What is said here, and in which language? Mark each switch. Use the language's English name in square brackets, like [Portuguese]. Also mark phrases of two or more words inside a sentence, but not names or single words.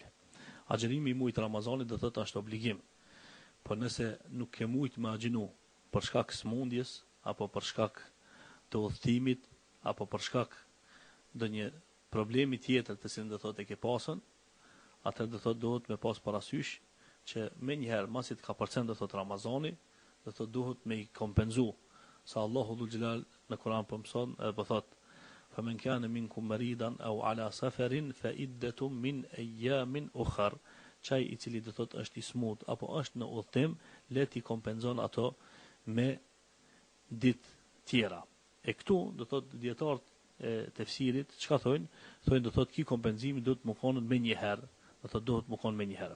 [Albanian] Agjërimi I muajit Ramazanit do thotë është obligim. Por nëse nuk ke mujt me agjënu për shkak smundjes apo për shkak të udhëtimit apo për shkak ndonjë problemi tjetër të cilin do thotë e ke pasën, atëherë do thotë duhet me pas parasysh që menjëherë masi të ka përcen do thotë Ramazani, do thotë duhet me I kompenzu. Sa Allahu dhul Jalal në Kur'an po mëson edhe po thotë [Arabic] فَمَنْ كَانَ مِنْكُمْ مَرِيضًا أَوْ عَلَى سَفَرٍ فَعِدَّةٌ مِنْ أَيَّامٍ أُخَرَ. [Albanian] Çaj I cili do thotë është I smut apo është në udhtim, le ti kompenzon ato me ditë tjera. E këtu do thotë dietarët e tefsirit çka thonë? Thonë do thotë ki kompenzimi duhet të mëkonet më një herë, do thotë duhet të mëkon më një herë.